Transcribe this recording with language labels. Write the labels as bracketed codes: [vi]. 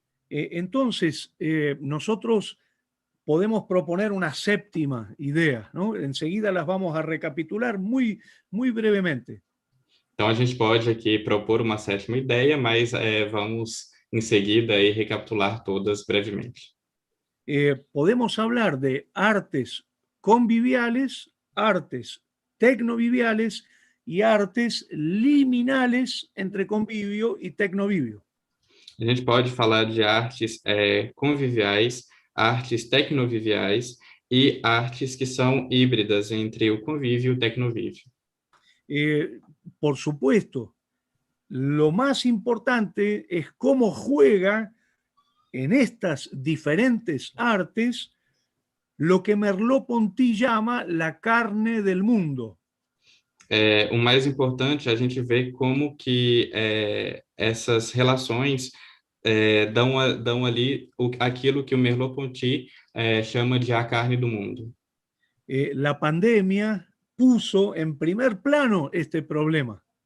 [es] Entonces, nosotros podemos proponer una séptima idea, ¿no? Enseguida las vamos a recapitular muy, muy brevemente. [pt] Então, a gente pode aqui propor uma sétima ideia, mas vamos em seguida e recapitular todas brevemente. [es] Podemos hablar de artes conviviales, artes tecnoviviales y artes liminales entre convivio y tecnovivio. [pt] A gente pode falar de artes conviviais, artes tecnoviviais e artes que são híbridas entre o convívio e o tecnovívio. [es] Por supuesto, lo más importante es cómo juega en estas diferentes artes lo que Merleau-Ponty llama la carne del mundo. [pt] O mais importante é a gente ver como que essas relações dão ali aquilo que o Merleau-Ponty chama de a carne do mundo. [es] La pandemia puso en primer plano este problema.